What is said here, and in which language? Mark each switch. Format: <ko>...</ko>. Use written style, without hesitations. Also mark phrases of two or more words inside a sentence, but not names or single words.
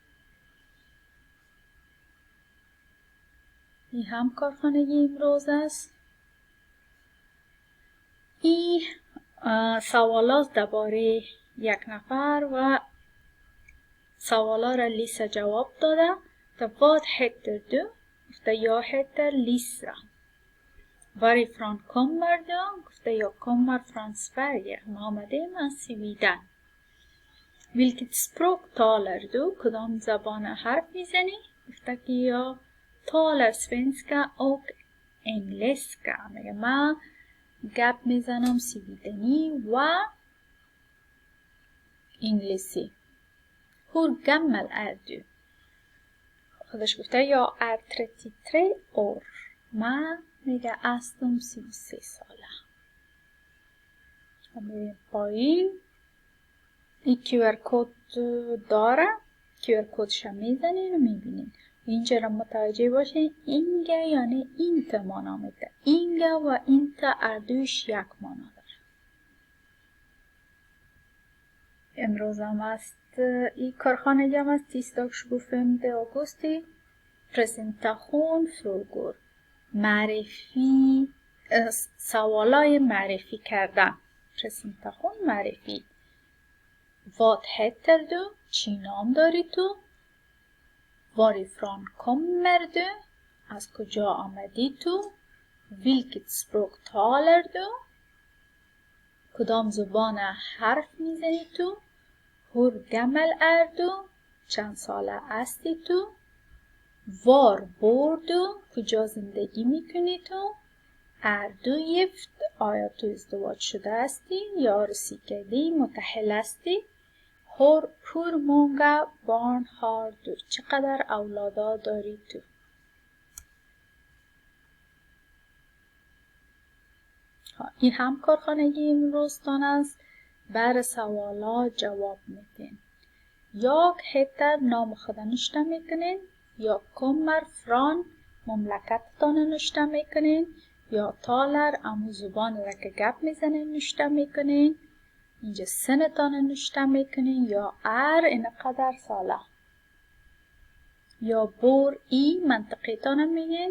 <fa>این هم کارخانگی امروز است. این سوالات درباره یک نفر و سوالا را لیسا جواب داده.</fa> <sv>Vad heter du? گفته jag heter Lisa. Varifrån kommer du? گفته jag kommer från Sverige.</sv> <fa>ما آمدیم از سویدن.</fa> <sv>Vilket språk talar du?</sv> <fa>کدام زبان حرف میزنی؟ گفته که</fa> <sv>jag talar svenska och engelska.</sv> <fa>میگه من گپ میزنم سویدنی و انگلیسی.</fa> <sv>Hur gammal är du؟</sv> <fa>خودش گفته</fa> <sv>یا är 33 år.</sv> <fa>من میگه هستم 33 ساله. میریم پایین. این QR کد داره. QR کدش میزنین و میبینین. اینجا را متوجه باشین اینگه یعنی اینت مانا میده. اینگه و اینت اردوش یک مانا داره. امروز هم است این کارخانگی هم است 25 augusti.</fa> <sv>Presentation frågor.</sv> <fa>معرفی سوالای معرفی کردن. Presentation معرفی.</fa> <sv>Vad heter du؟</sv> <fa>چی نام داری تو؟</fa> <sv>Varifrån kommer du؟</sv> <fa>از کجا آمدی تو؟</fa> <sv>Vilket språk talar du؟</sv> <fa>کدام زبان حرف میزنی تو؟</fa> <sv>Hur gammal är du؟</sv> <fa>چند ساله هستی تو؟</fa> <sv>Var bor du؟</sv> <fa>کجا زندگی میکنی تو؟</fa> <sv>Är du gift؟</sv> <fa>آیا تو ازدواج شده هستی؟ یا عروسی کردی؟ متأهل هستی؟</fa> <sv>Hur många barn har du؟</sv> <fa>چقدر اولادا داری تو؟ این هم کارخانگی امروزتان است. بر سوالات جواب میدین.</fa> <sv>Jag heter</sv> <fa>نام خود نوشته میکنین. یا</fa> <sv>kommer från</sv> <fa>مملکتتان نوشته میکنین. یا talar امو زبان را که گپ میزنین نوشته میکنین. اینجا سنتان نوشته میکنین. یا اینقدر ساله. یا</fa> <sv>bor i</sv> <fa>منطقتان میگین.</fa>